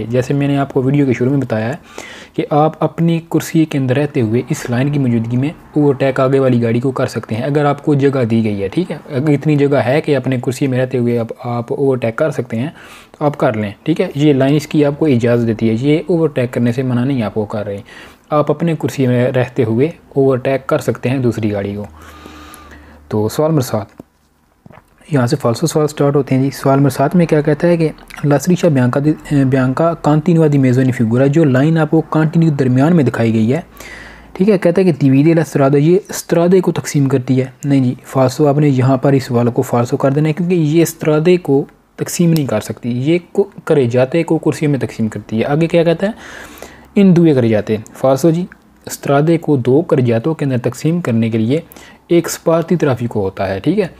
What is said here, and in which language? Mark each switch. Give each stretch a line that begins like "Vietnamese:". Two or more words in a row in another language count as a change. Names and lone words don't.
Hindi: जैसे मैंने आपको वीडियो के शुरू में बताया है कि आप अपनी कुर्सी के अंदर रहते हुए इस लाइन की मौजूदगी में ओवरटेक आगे वाली गाड़ी को कर सकते हैं अगर आपको जगह दी गई है, ठीक है, अगर इतनी जगह है कि अपने कुर्सी में रहते हुए आप ओवरटेक कर सकते हैं तो आप कर लें, ठीक है। ये लाइन इसकी आपको इजाज़त देती है, ये ओवरटेक करने से मना नहीं आपको कर रहे, आप अपने कुर्सी में रहते हुए ओवरटेक कर सकते हैं दूसरी गाड़ी को। तो सवाल नंबर 7, यहाँ से फाल्सो सवाल स्टार्ट होते हैं जी। सवाल नंबर 7 में क्या कहता है कि
Italian: la striscia bianca continua di mezzo in figura,
Hindi: जो लाइन आपको कंटिन्यू दरमियान में दिखाई गई है, ठीक है, कहता है कि
Italian: divide la strada,
Hindi: ये स्त्रादे को तकसीम करती है। नहीं जी, फाल्सो आपने यहाँ पर इस सवाल को फाल्सो कर देना है, क्योंकि ये स्त्रादे को तकसीम नहीं कर सकती, ये
Italian: carreggiate
Hindi: को कुर्सियों में तकसीम करती है। आगे क्या कहता है,
Italian: in due carreggiate,
Hindi: फाल्सो जी, स्त्रादे को दो करजातों के अंदर तकसीम करने के लिए एक
Italian: spartitraffico
Hindi: होता है, ठीक है।